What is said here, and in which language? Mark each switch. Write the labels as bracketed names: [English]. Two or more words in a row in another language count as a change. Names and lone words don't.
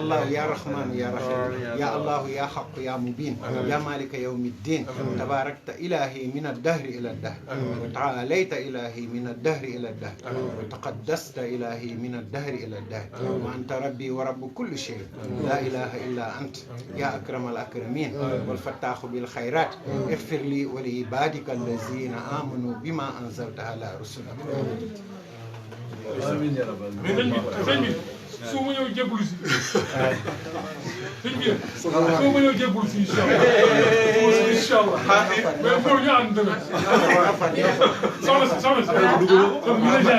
[Arabic] الله يا رحمن يا رحيم يا الله يا حق يا مبين يا مالك يوم الدين تباركت إلهي من الدهر إلى الدهر وتعاليت إلهي من الدهر إلى الدهر وتقدست إلهي من الدهر إلى الدهر وأنت ربي ورب كل شيء لا إله إلا أنت يا أكرم الأكرمين والفتاح بالخيرات اغفر لي ولعبادك الذين آمنوا بما أنزلت على رسلك [Wolof] mais sëñ bi su ma ñëw jébbalu si sëñ bi su ma ñëw jébbalu si [Arabic] إن شاء الله [French] mais pour [Wolof] ñu ànd tamit soxna si donc ñu la jaar